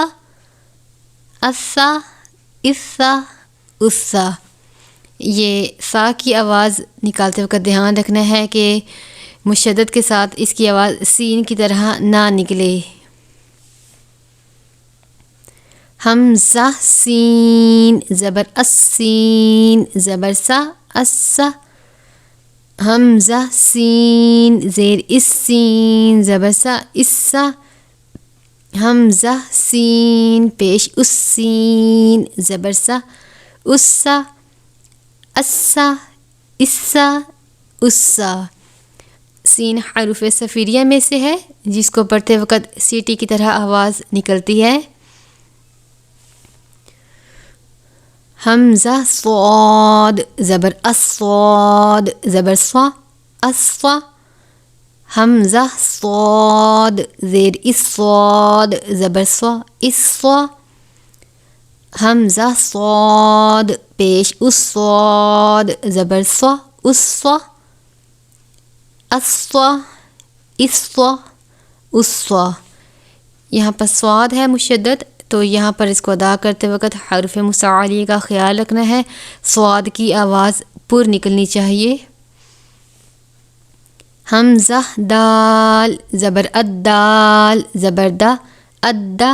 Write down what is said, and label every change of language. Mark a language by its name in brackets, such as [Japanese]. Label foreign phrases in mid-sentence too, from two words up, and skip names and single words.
[Urdu] اسا، اسا، اسا. یہ سا کی آواز نکالتے وقت دھیان رکھنا ہے کہ مشدد کے ساتھ اس کی آواز سین کی طرح نہ نکلے. حمزہ سین زبر السین زبر سا، اسا. حمزہ سین زیر السین زبر سا، اسا. حمزہ سین پیش السین زبر سا، اسا. اسا، اسا، اسا. سین حروف صفیریہ میں سے ہے، جس کو پڑھتے وقت سیٹی کی طرح آواز نکلتی ہے. حمزہ صاد زبر الصاد زبر صا، الصا. حمزہ صاد زیر الصاد زبر صا، الصا. حمزہ صاد پیش الصاد زبر صا، الصا. الصا، الصا، الصا. یہاں پر صاد ہے مشدد، تو یہاں پر اس کو ادا کرتے وقت حروف مستعلیہ کا خیال رکھنا ہے. صاد کی آواز پر نکلنی چاہیے. حمزہ دال زبر الدال زبر دا، ادا.